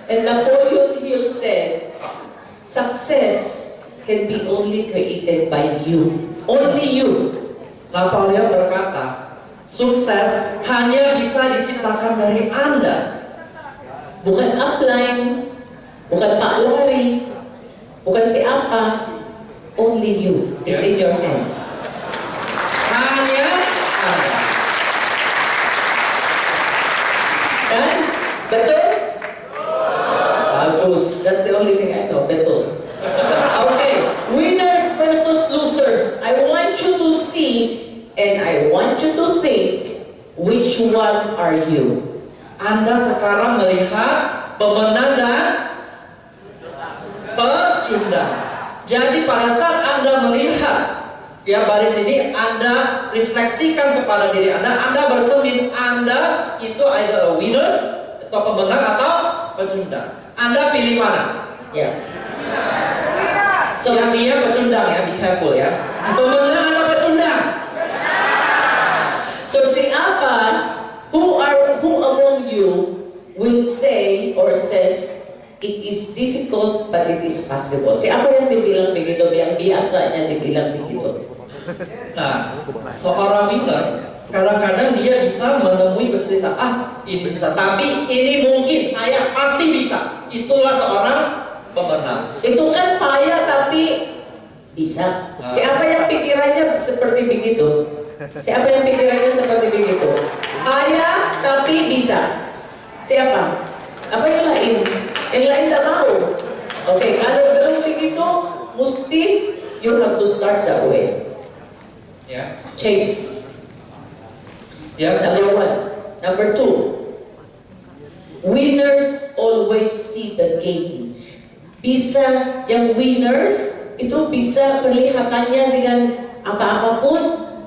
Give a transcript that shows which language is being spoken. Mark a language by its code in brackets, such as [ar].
[en] And Napoleon Hill said, success can be only created by you. Only you. [id] Napoleon berkata, sukses hanya bisa diciptakan dari Anda. Bukan upline, bukan Pak Larry, bukan siapa. [en] Only you. It's in your hand. [id] Hanya Anda. Kan? Betul? Bagus. [en] That's the only thing I know. [id] Betul. [en] Okay. Winners versus losers. I want you to see and I want you to think, which one are you? [id] Anda sekarang melihat pemenang dan pecundang. Jadi pada saat Anda melihat ya baris ini, Anda refleksikan kepada diri Anda bercermin, Anda itu [en] either a winners [id] atau pemenang atau pecundang. Anda pilih mana? Ya. So, yang dia pecundang ya, [en] be careful [id] ya. Pemenang atau pecundang? So siapa? [en] Who among you will say or says it is difficult but it is possible? [id] Siapa yang dibilang begitu? Yang biasanya dibilang begitu? Nah, seorang winner kadang-kadang dia bisa menemui kesulitan. Ini susah, tapi ini mungkin saya pasti bisa. Itulah seorang pemenang. Itu kan payah tapi bisa. Siapa yang pikirannya seperti begitu? Siapa yang pikirannya seperti begitu? Payah tapi bisa. Siapa? Apa yang lain? Yang lain tak tahu. Oke, kalau belum begitu, mesti [en] you have to start that way. [id] Ya. [en] Change. [id] Ya. [en] Number one. Number two. Winners always see the gain. [id] Bisa yang winners itu bisa kelihatannya dengan apa-apapun.